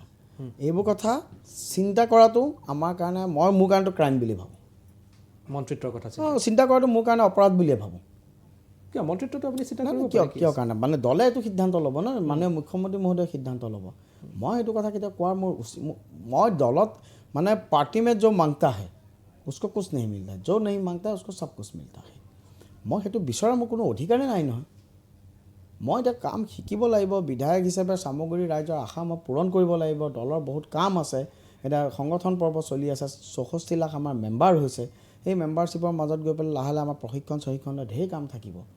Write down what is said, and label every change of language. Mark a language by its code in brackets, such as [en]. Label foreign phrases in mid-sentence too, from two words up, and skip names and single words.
[as] এইবোৰ কথা চিন্তা কৰাটো আমাৰ কাৰণে, মোৰ কাৰণেতো ক্ৰাইম বুলি ভাবোঁ। মন্ত্ৰিত্বৰ কথা চিন্তা কৰাটো মোৰ কাৰণে অপৰাধ বুলিয়ে ভাবোঁ। কিয় মন্ত্ৰিত্বটো আপুনি চিন্তা কৰিব? কিয় কাৰণে? মানে দলে এইটো সিদ্ধান্ত ল'ব ন, মাননীয় মুখ্যমন্ত্ৰী মহোদয়ে সিদ্ধান্ত ল'ব। মই এইটো কথা কেতিয়া কোৱাৰ মই দলত মানে [hi] पार्टी में जो मांगता है उसको कुछ नहीं मिलता है, जो नहीं मांगता है उसको सब कुछ मिलता है। [as] মই সেইটো বিচৰা মোৰ কোনো অধিকাৰেই নাই নহয়। মই এতিয়া কাম শিকিব লাগিব, বিধায়ক হিচাপে চামগুৰি ৰাইজৰ আশা মই পূৰণ কৰিব লাগিব। দলৰ বহুত কাম আছে, এতিয়া সংগঠন পৰ্ব চলি আছে, 64 লাখ আমাৰ মেম্বাৰ হৈছে। সেই মেম্বাৰশ্বিপৰ মাজত গৈ পেলাই লাহে লাহে আমাৰ প্ৰশিক্ষণ ঢেৰ কাম থাকিব।